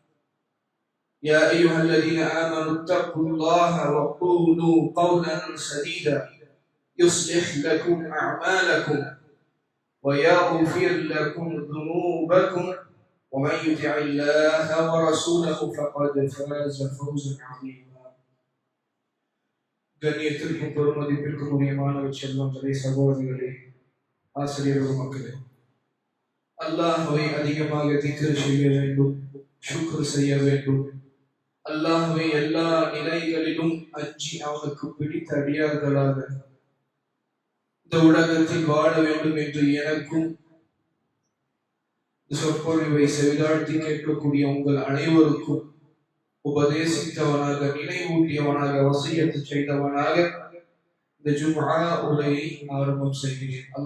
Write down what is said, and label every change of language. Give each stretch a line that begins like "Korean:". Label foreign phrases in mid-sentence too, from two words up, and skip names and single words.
Arabic: يا أيها الذين آمنوا اتقوا الله وقولوا قولا سديدا يصلح لكم أعمالكم ويغفر لكم ذنوبكم، ومن يطع الله ورسوله فقد فاز فوزا عظيما.
Tamil: கண்ணியத்திற்கும் பெருமதிப்பிற்கும் உரிய மாணவ செல்வங்களே, சகோதரர்களே, ஆசிரியர்கள், மக்களே, அல்லாஹ்வை அதிகமாக திக்ர் செய்ய வேண்டும், ஷுக்ர் செய்ய வேண்டும். அல்லாஹ்வை எல்லா நிலைகளிலும் அஞ்சி அவனுக்கு பிடித்த அடியார்களாக இந்த உலகத்தில் வாழ வேண்டும் என்று எனக்கும் சொற்பொழிவை செவிதாழ்த்தி கேட்கக்கூடிய உங்கள் அனைவருக்கும் உபதேசித்தவனாக, நினைவூட்டியவனாக, வசியத்து செய்தவனாக இந்த ஜும்ஆ உரையை ஆரம்பம் செய்கிறேன்.